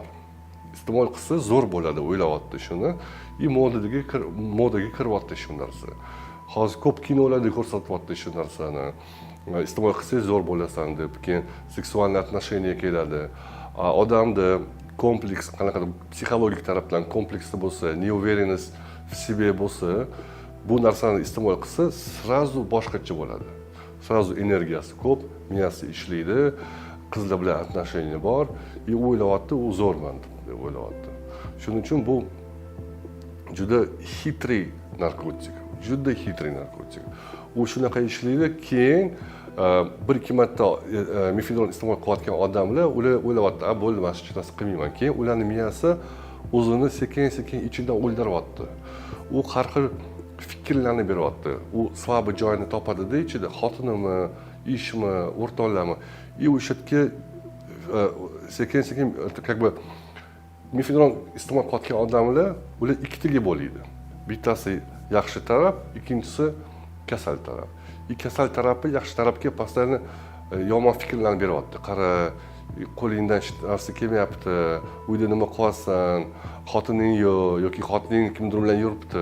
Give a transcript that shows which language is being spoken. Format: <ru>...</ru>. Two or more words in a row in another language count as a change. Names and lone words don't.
<uz>Iste'mol qilsa zo'r bo'ladi, o'ylayapti shuni. Modaga kiryapti shu narsa. Hozir ko'p kinolarda ko'rsatyapti shu narsani. Iste'mol qilsangiz zo'r bo'lasan deb, keyin seksual отношения keladi. Odamda kompleks, qanaqadir psixologik tarafdan kompleksi bo'lsa,</uz> <ru>неуверенность в себе</ru> <uz>bo'lsa, bu narsani iste'mol qilsa, srazu boshqacha bo'ladi. Srazu energiyasi ko'p, miyasi ishlaydi, qizlar bilan отношения bor, o'ylayapti, u zo'rman deb o'ylayapti. Shuning uchun bu juda xitri narkotik. Juda xitri narkotik. U shunaqa ishlaydi, keyin bir-ikki marta mefedron iste'mol qilayotgan odamlar ular o'ylayapti, bo'ldi, mana shu narsa qilmayman. Keyin ularning miyasi o'zini sekin-sekin ichidan o'ldiryapti. U har xil fikrlarni beryapti. U slabi joyini topadida ichida, xotinimi, ishmi, o'rtoqlarmi. O'sha yerga sekin-sekin</uz> <ru>как бы</ru> <uz>mefedron iste'mol qilayotgan odamlar ular ikkitaga bo'ladi. Bittasi yaxshi taraf, ikkinchisi kasal taraf. Kasal tarafi yaxshi tarafga postoyanно yomon fikrlarni beryapti. Qara, qo'lingdan hech narsa kelmayapti, uyda nima qilasan, xotining yo'q yoki xotining kimdir bilan yuribdi.</uz>